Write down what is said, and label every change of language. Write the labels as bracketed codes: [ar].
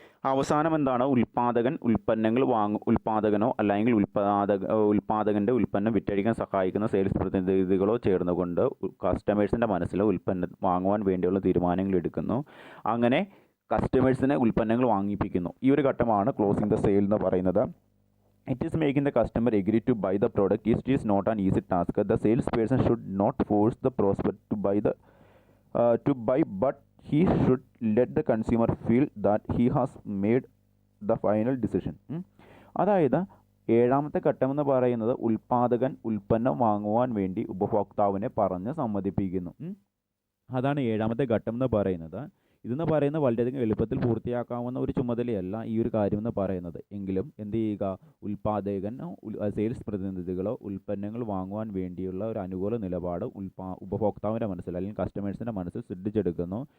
[ml] അവസാനം എന്താണ്, ഉൽപ്പാദകനോ അല്ലെങ്കിൽ ഉൽപ്പാദകൻ്റെ ഉൽപ്പന്നം വിറ്റഴിക്കാൻ സഹായിക്കുന്ന സെയിൽസ് പ്രതിനിധികളോ ചേർന്നുകൊണ്ട് കസ്റ്റമേഴ്സിൻ്റെ മനസ്സിൽ ഉൽപ്പന്നം വാങ്ങുവാൻ വേണ്ടിയുള്ള തീരുമാനങ്ങൾ എടുക്കുന്നു. അങ്ങനെ കസ്റ്റമേഴ്സിനെ ഉൽപ്പന്നങ്ങൾ വാങ്ങിപ്പിക്കുന്നു. ഈ ഒരു ഘട്ടമാണ് ക്ലോസിംഗ് ദ സെയിൽ എന്ന് പറയുന്നത്. [en] It is making the customer agree to buy the product. It is not an easy task. The salesperson should not force the prospect to buy, but he should let the consumer feel that he has made the final decision. [ml] അതായത് ഏഴാമത്തെ ഘട്ടം എന്ന് പറയുന്നത് ഉൽപ്പാദകൻ ഉൽപ്പന്നം വാങ്ങുവാൻ വേണ്ടി ഉപഭോക്താവിനെ പറഞ്ഞ് സമ്മതിപ്പിക്കുന്നു. അതാണ് ഏഴാമത്തെ ഘട്ടം എന്ന് പറയുന്നത്. ഇതെന്ന് പറയുന്നത് വളരെയധികം എളുപ്പത്തിൽ പൂർത്തിയാക്കാവുന്ന ഒരു ചുമതലയല്ല ഈ ഒരു കാര്യം എന്ന് പറയുന്നത്. എങ്കിലും എന്ത് ചെയ്യുക, ഉൽപ്പാദകനോ സെയിൽസ് പ്രതിനിധികളോ ഉൽപ്പന്നങ്ങൾ വാങ്ങുവാൻ വേണ്ടിയുള്ള ഒരു അനുകൂല നിലപാട് ഉപഭോക്താവിൻ്റെ മനസ്സിൽ അല്ലെങ്കിൽ കസ്റ്റമേഴ്സിൻ്റെ മനസ്സിൽ സൃഷ്ടിച്ചെടുക്കുന്നു.